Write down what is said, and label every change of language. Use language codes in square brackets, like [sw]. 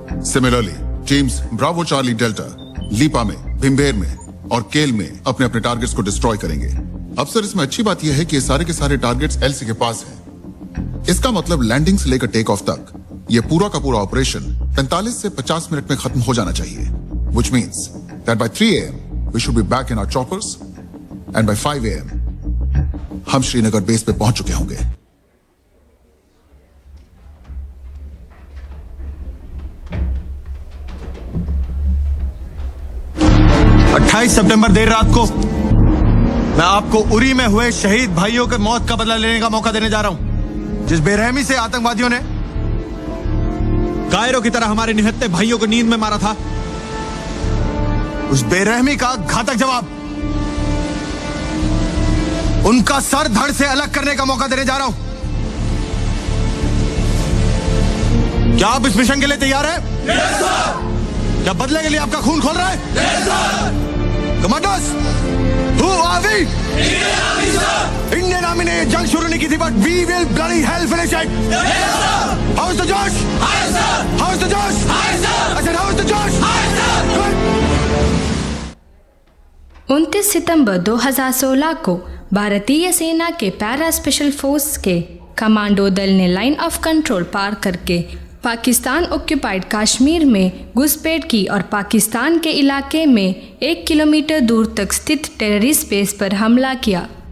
[hi] Similarly teams Bravo Charlie delta लीपा में, भिम्बेर में और केल में अपने अपने टारगेट्स को डिस्ट्रॉय करेंगे. अब सर, इसमें अच्छी बात यह है कि ये सारे के सारे टारगेट्स LC के पास हैं. इसका मतलब लैंडिंग से लेकर टेक ऑफ तक ये पूरा का पूरा ऑपरेशन 45 से 50 मिनट में खत्म हो जाना चाहिए. [en] Which means that by 3 AM we should be back in our choppers and by 5 AM [hi] हम श्रीनगर बेस पे पहुंच चुके होंगे. 28 सितंबर देर रात को मैं आपको उरी में हुए शहीद भाइयों के मौत का बदला लेने का मौका देने जा रहा हूं। जिस बेरहमी से आतंकवादियों ने कायरों की तरह हमारे निहत्थे भाइयों को नींद में मारा था, उस बेरहमी का घातक जवाब उनका सर धड़ से अलग करने का मौका देने जा रहा हूं। क्या आप इस मिशन के लिए तैयार हैं? yes, क्या बदले के लिए आपका खून खोल रहा है? [en] yes, commanders, who are we? [hi] Indian army ने ये जंग शुरू नहीं की थी, [en] but we will bloody hell finish it. Yes, sir. How's the Josh? Hi, sir. How's the Josh? Hi, sir. I said, how's the Josh? Hi, sir. [hi] 29 सितंबर 2016 को भारतीय सेना के पैरा स्पेशल फोर्स के कमांडो दल ने लाइन ऑफ कंट्रोल पार करके Pakistan occupied Kashmir में घुसपैठ की और पाकिस्तान के इलाके में 1 किलोमीटर दूर तक स्थित टेररिस्ट बेस पर हमला किया।